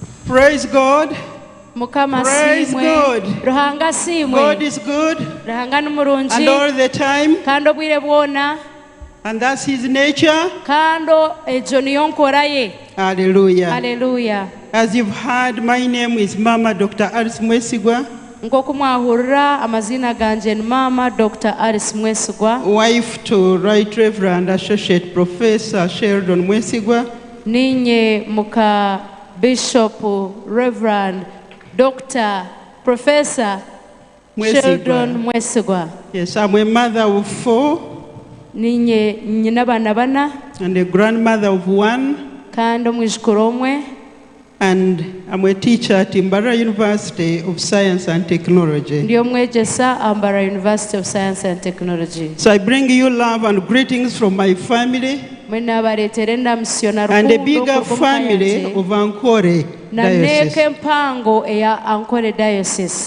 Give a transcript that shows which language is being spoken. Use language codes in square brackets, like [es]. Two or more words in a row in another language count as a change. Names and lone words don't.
[en] Praise God. [nyn] Mukama [en] Praise [nyn] simwe. [en] God. [nyn] Ruhanga simwe. [en] God is good. [nyn] Ruhanga numurungi. [en] And all the time. [nyn] Kando bwire bwona. [en] And that's his nature. [nyn] Kando ejo niyo nkora ye. [en] Hallelujah. Hallelujah. As you've heard, my name is Mama Dr. Alice Mwesigwa. [nyn] Nkoko mwahurira amazina ganje ni Mama Dr. Alice Mwesigwa. [en] Wife to Right Reverend Associate Professor Sheldon Mwesigwa. [nyn] Ninye muka Bishop Reverend Dr. Professor Sheldon Mwesigwa. [en] Yes, I'm a mother of 4. [nyn] Ninye nyina bana bana. [en] And a grandmother of 1. [nyn] Kando mwijukuru omwe. [en] And I'm a teacher at Mbara University of Science and Technology. [nyn] Ndiyo mwegesa Mbara University of Science and Technology. [en] So I bring you love and greetings from my family and a bigger family of Ankole Diocese.